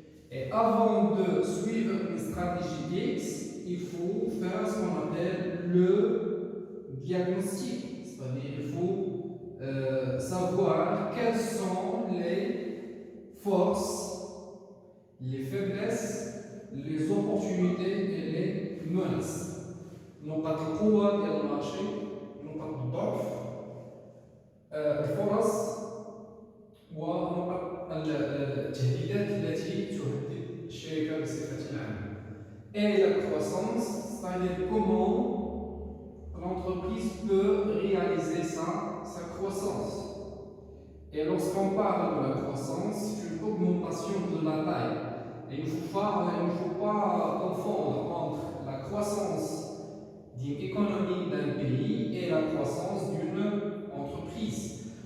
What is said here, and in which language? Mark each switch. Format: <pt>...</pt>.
<fr>Et avant de suivre une stratégie X, il faut faire ce qu'on appelle le diagnostic. C'est-à-dire qu'il faut savoir quelles sont les forces, les faiblesses, les opportunités et les menaces.</fr> <ar>نقاط القوة ديال المارشي، نقاط الضعف، الفرص ونقاط التهديدات التي تهدد الشركة بصفة عامة.</ar> <fr>Et la croissance, c'est-à-dire comment l'entreprise peut réaliser sa croissance. Et lorsqu'on parle de la croissance, c'est une augmentation de la taille. Et il ne faut pas confondre entre la croissance d'une économie d'un pays et la croissance d'une entreprise.</fr>